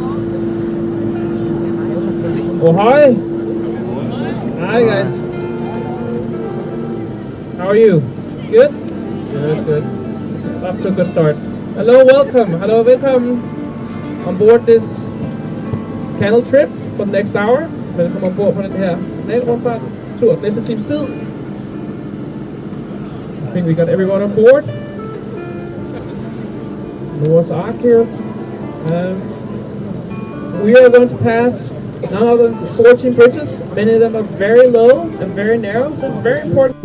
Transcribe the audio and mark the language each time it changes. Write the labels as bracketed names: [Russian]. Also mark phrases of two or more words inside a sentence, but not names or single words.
[English] Oh, hi! Hi guys! How are you? Good? Good. Off to a good start. Hello, welcome on board this Canal trip for the next hour. [Danish] Velkommen ombord på den her tur. Næste times tid. [English] I think we got everyone on board. Noah's Ark here. We are going to pass none other than 14 bridges. Many of them are very low and very narrow, so it's very important.